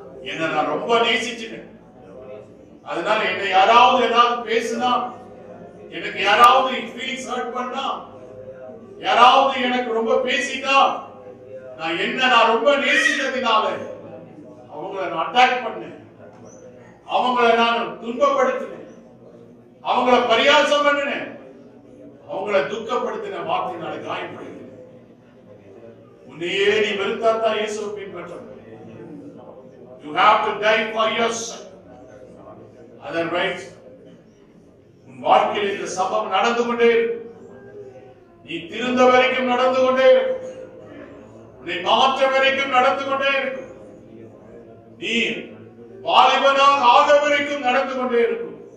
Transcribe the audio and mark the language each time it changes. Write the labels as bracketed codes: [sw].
[ta] என்ன நான் ரொம்ப நேசிச்சுட்டேன். அதனால என்னை யாராவது ஏதாவது பேசினா, எனக்கு யாராவது ஃபீலிங்ஸ் ஹர்ட் பண்ணா, யாராவது எனக்கு ரொம்ப பேசிட்டா, நான் ரொம்ப நேசித்ததினால அவங்களை நான் அட்டாக் பண்ணேன், அவங்களை நான் துன்பப்படுத்தினேன், அவங்கள பரியாசம் பண்ணினேன், அவங்களை துக்கப்படுத்தின வார்த்தையினால காயப்படுத்தினேன். உன்னையே நீ வெறுத்தாத்தான் இயேசுவை பின்பற்ற. [en] You have to die for yourself. [ta] Otherwise, உன் வாழ்க்கையில் இந்த சம்பவம் நடந்து கொண்டே இருக்கும். நீ திருந்த வரைக்கும் நடந்து கொண்டே இருக்கும். உன்னை மாற்ற வரைக்கும் நடந்து கொண்டே இருக்கும். நீ வாலிபனாக ஆக வரைக்கும் நடந்து கொண்டே இருக்கும்.